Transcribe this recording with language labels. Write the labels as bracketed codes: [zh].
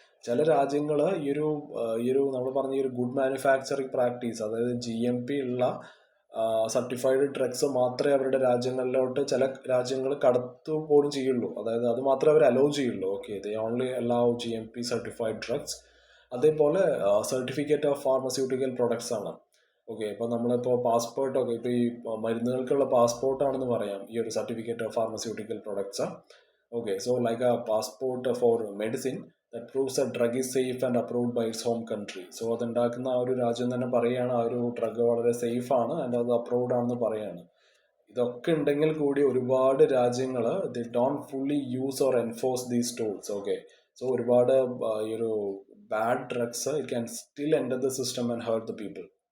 [ml] ചില രാജ്യങ്ങൾ ഈ ഒരു നമ്മൾ പറഞ്ഞ ഈ ഒരു ഗുഡ് മാനുഫാക്ചറിങ് പ്രാക്ടീസ്, അതായത് GMP ഉള്ള സർട്ടിഫൈഡ് ഡ്രഗ്സ് മാത്രമേ അവരുടെ രാജ്യങ്ങളിലോട്ട് ചില രാജ്യങ്ങൾ കടത്തു പോലും ചെയ്യുള്ളൂ. അതായത് അത് മാത്രമേ അവർ അലോ ചെയ്യുള്ളൂ. Okay, [en] They only allow GMP certified drugs. [ml] അതേപോലെ സർട്ടിഫിക്കറ്റ് ഓഫ് ഫാർമസ്യൂട്ടിക്കൽ പ്രൊഡക്ട്സ് ആണ്. ഓക്കെ, ഇപ്പോൾ നമ്മളിപ്പോൾ പാസ്പോർട്ടൊക്കെ ഇപ്പോൾ ഈ മരുന്നുകൾക്കുള്ള പാസ്പോർട്ടാണെന്ന് പറയാം ഈ ഒരു certificate of pharmaceutical products. [en] Okay, so like a passport for medicine that proves a drug is safe and approved by its home country. [ml] So അതുണ്ടാക്കുന്ന ആ ഒരു രാജ്യം തന്നെ പറയുകയാണ് ആ ഒരു ഡ്രഗ് വളരെ സേഫ് ആണ് ആൻഡ് അത് അപ്രൂവ്ഡ് ആണെന്ന് പറയാണ്. ഇതൊക്കെ ഉണ്ടെങ്കിൽ കൂടി ഒരുപാട് രാജ്യങ്ങൾ [en] They don't fully use or enforce these tools. Okay, so [ml] ഒരുപാട് ഈ ഒരു [en] Bad drugs it can still enter the system and hurt the people.